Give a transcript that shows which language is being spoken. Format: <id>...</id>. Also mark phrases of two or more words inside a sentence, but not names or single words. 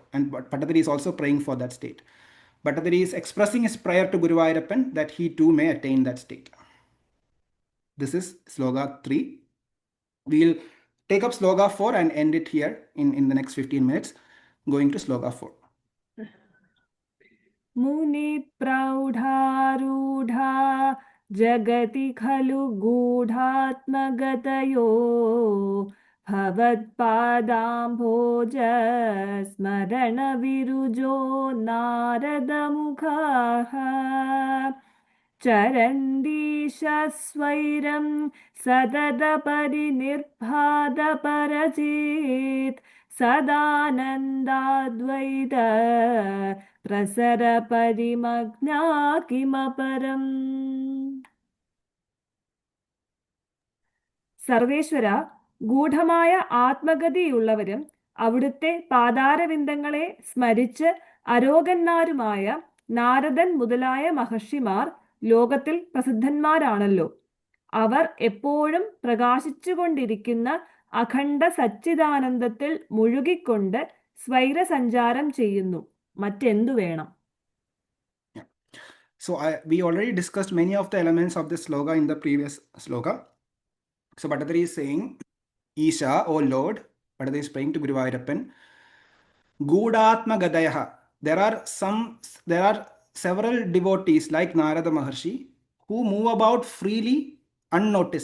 <en>And Bhattacharya is also praying for that state. Bhattacharya is expressing his prayer to Guruvayoorappan that he too may attain that state. This is Sloka 3. We'll take up Sloka 4 and end it here in the next 15 minutes, going to Sloka 4.</en> <sa>मुनि प्रौढारूढा जगति खलु गूढात्मगतयो भवत्पादाम्भोज स्मरणविरुजो नारदमुखाः चरन्दीशस्वैरं सददपरिनिर्भादपरचेत् सदानन्दाद्वैत प्रसरपरिमग्ना किमपरम्.</sa> <ml>സർവേശ്വര, ഗൂഢമായ ആത്മഗതിയുള്ളവരും അവിടുത്തെ പാതാരവിന്ദങ്ങളെ സ്മരിച്ച് അരോഗന്മാരുമായ നാരദൻ മുതലായ മഹർഷിമാർ ലോകത്തിൽ പ്രസിദ്ധന്മാരാണല്ലോ. അവർ എപ്പോഴും പ്രകാശിച്ചുകൊണ്ടിരിക്കുന്ന അഖണ്ഡ സച്ചിദാനന്ദത്തിൽ മുഴുകിക്കൊണ്ട് സ്വൈരസഞ്ചാരം ചെയ്യുന്നു. മറ്റെന്തു വേണം?</ml> <en>So we already discussed many of the elements of this sloka in the previous sloka. So Bhattathiri is saying, Isha, O Lord, Bhattathiri is praying to Guruvayoorappan,</en> <sa>गूढात्म गतयः.</sa> <en>There are several devotees like Narada Maharshi who move about freely unnoticed.</en>